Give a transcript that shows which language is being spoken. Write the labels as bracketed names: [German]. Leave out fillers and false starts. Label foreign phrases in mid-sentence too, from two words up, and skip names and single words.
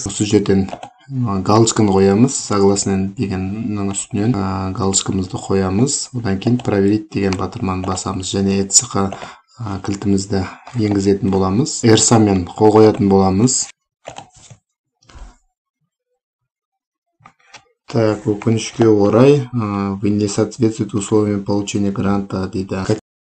[Kazakh] Осы жерден галочканы қоямыз, согласен дегеннің үстінен галочкамызды қоямыз. Одан кейін проверить деген батырманы басамыз және ETSG кілтімізді енгізетін боламыз. Эрсамен қол қоятын боламыз. Так, өкінішке орай, [Russian] вы не соответствуете условиям получения гранта дейді.